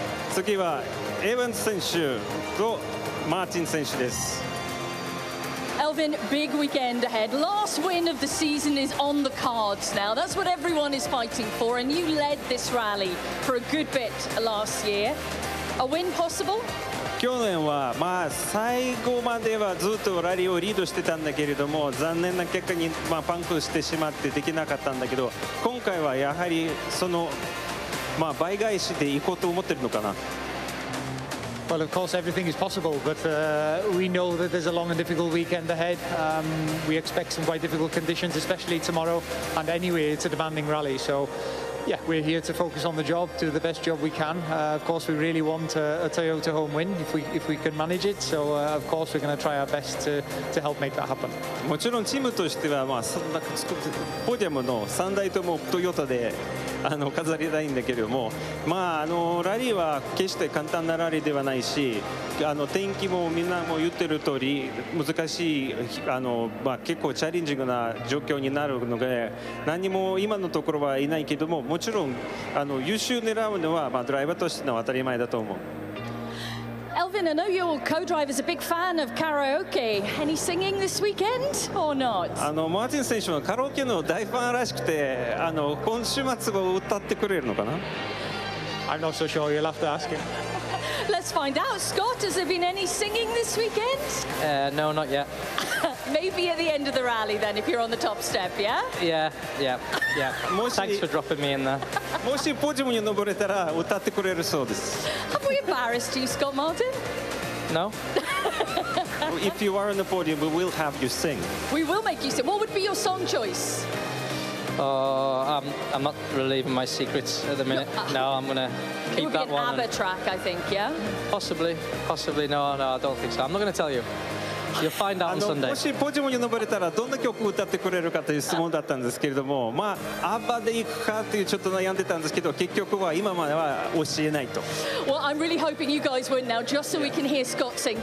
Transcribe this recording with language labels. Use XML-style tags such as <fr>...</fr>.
<ja>次はエヴァンズ選手とマーティン選手です。</ja> <en>Elvin, big weekend ahead. Last win of the season is on the cards now. That's what everyone is fighting for, and you led this rally for a good bit last year. A win possible?</en> <ja>去年は最後まではずっとラリーをリードしてたんだけれども、残念な結果にパンクしてしまってできなかったんだけど、今回はやはりその倍返しでいこうと思ってるのかな。</ja> <en>Well, of course, everything is possible, but we know that there's a long and difficult weekend ahead. We expect some quite difficult conditions, especially tomorrow. And anyway, it's a demanding rally, so yeah, we're here to focus on the job, do the best job we can. Of course, we really want a Toyota home win if we can manage it. So, of course, we're going to try our best to help make that happen.</en> <ja>もちろんチームとしてはポディアムの3台ともトヨタで飾りたいんだけれども、ラリーは決して簡単なラリーではないし、天気もみんなも言ってる通り難しい結構チャレンジングな状況になるので、何も今のところはいないけども、もちろん優秀狙うのはドライバーとしての当たり前だと思う。</ja> <en>Elvin, I know your co-driver's a big fan of karaoke. Any singing this weekend or not?</en> <ja>マーティン選手はカラオケの大ファンらしくて、今週末を歌ってくれるのかな？</ja> <en>I'm not so sure. You'll have to ask him. Let's find out. Scott, has there been any singing this weekend? No, not yet. Maybe at the end of the rally then, if you're on the top step, yeah? Yeah. Thanks for dropping me in there.</en> <ja>もしポジムに登れたら歌ってくれるそうです。</ja> <en>Have we embarrassed you, Scott Martin? No. If you are on the podium, we will have you sing. We will make you sing. What would be your song choice? I'm not relieving my secrets at the minute. No, I'm going to keep that one. It would be an ABBA track, I think, yeah? Possibly. No, I don't think so. I'm not going to tell you. You'll find out on Sunday.</en> <ja>もしポジムに登れたらどんな曲を歌ってくれるかという質問だったんですけれども、アッバで行くかっていうちょっと悩んでたんですけど、結局は今までは教えないと。</ja> <en>Well, I'm really hoping you guys win now, just so we can hear Scott sing.</en>